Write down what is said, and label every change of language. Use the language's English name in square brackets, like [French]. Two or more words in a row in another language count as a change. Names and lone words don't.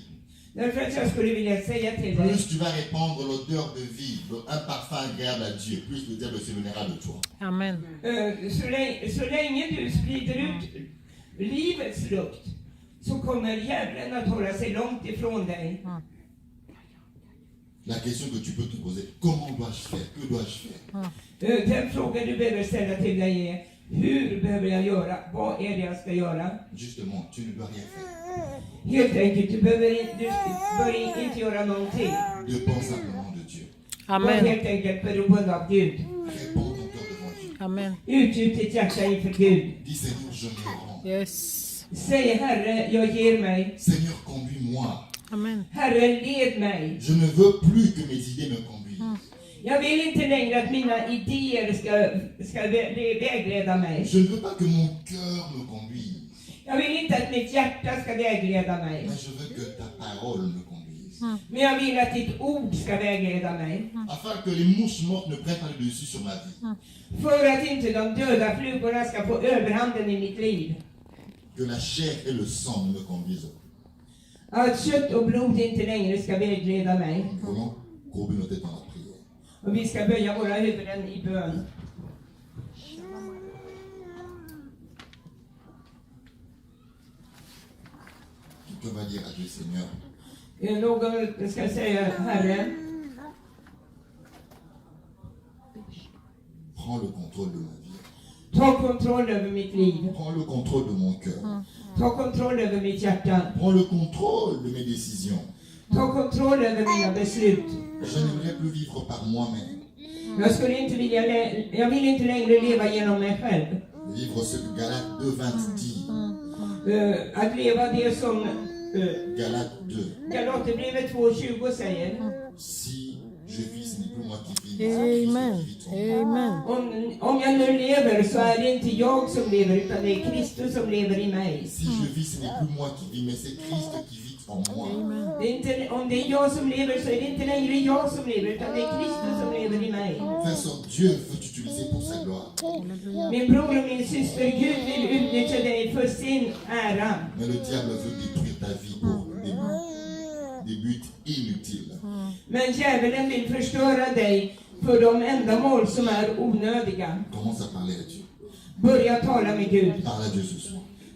[Swedish] Därför att jag skulle vilja säga till dig, [French] plus tu vas répandre l'odeur de vie, un parfum agréable à Dieu, plus le diable s'éloignera de toi. Amen. [Swedish] så länge du sprider ut livets lukt, så kommer djävulen att hålla sig långt ifrån dig. [French] La question que tu peux te poser, comment dois-je faire? Que dois-je faire? [Swedish] Den fråga du behöver ställa till dig är: hur behöver jag göra? Vad är det jag ska göra? [French] Justement, tu ne dois rien faire. [Swedish] Helt enkelt, du bör inte göra någonting. [French] Dépends simplement de Dieu. [Swedish] Var Amen. helt enkelt beroende av Gud. [French] Répands ton cœur devant Dieu. Amen. [Swedish] Utgjut ditt hjärta inför Gud. [French] Dis Seigneur, je me rends. Yes. [Swedish] Säg: Herre, jag ger mig. [French] Seigneur, conduis-moi. Amen. [Swedish] Herre, led mig. [French] Je ne veux plus que mes idées me conduisent. [Swedish] Jag vill inte längre att mina idéer ska vägleda mig. [French] Je ne veux pas que mon cœur me conduise. [Swedish] Jag vill inte att mitt hjärta ska vägleda mig. [French] Mais je veux que ta parole me conduise. [Swedish] Men jag vill att ditt ord ska vägleda mig. [French] Afin que les mouches mortes ne prennent pas le dessus sur ma vie. [Swedish] För att inte de döda flugorna ska få överhanden i mitt liv. [French] Que la chair et le sang ne me conduisent. [Swedish] Att kött och blod inte längre ska vägleda mig. [French] Nous voulons courber nos têtes dans la prière. [Swedish] Och vi ska böja våra huvuden i bön. [French] Quelqu'un va dire à Dieu, Seigneur, [Swedish] Någon ska säga: Herre, [French] prends le contrôle de ma vie. [Swedish] ta kontroll över mitt liv. [French] Prends le contrôle de mon cœur. [Swedish] Ta kontroll över mitt hjärta. [French] Prends le contrôle de mes décisions. [Swedish] Ta kontroll över mina beslut. [French] Je n'aimerais plus vivre par moi-même. [Swedish] Jag vill inte längre leva genom mig själv. [French] Vivre ce que Galates 2:20 dit. [Swedish] Att leva det som [French] Galates 2. [Swedish] Galaterbrevet 2:20 säger. [French] Si je vis, ce n'est plus moi qui vis, mais c'est Christ Amen. qui vit en moi. Amen. [Swedish] Om jag nu lever så är det inte jag som lever, utan det är Kristus som lever i mig. [French] Si je vis, ce n'est plus moi qui vis, mais c'est Christ qui vit en moi. [Swedish] Det är inte, om det är jag som lever så är det inte längre jag som lever, utan det är Kristus som lever i mig. [French] Frère, sœur, Dieu veut t'utiliser pour sa gloire. [Swedish] Min bror och min syster, Gud vill utnyttja dig för sin ära. [French] Mais le diable veut détruire ta vie pour des buts inutiles. [Swedish] Men djävulen vill förstöra dig för de ändamål som är onödiga. [French] Commence à parler à Dieu. [Swedish] Börja tala med Gud. [French] Parle à Dieu ce soir.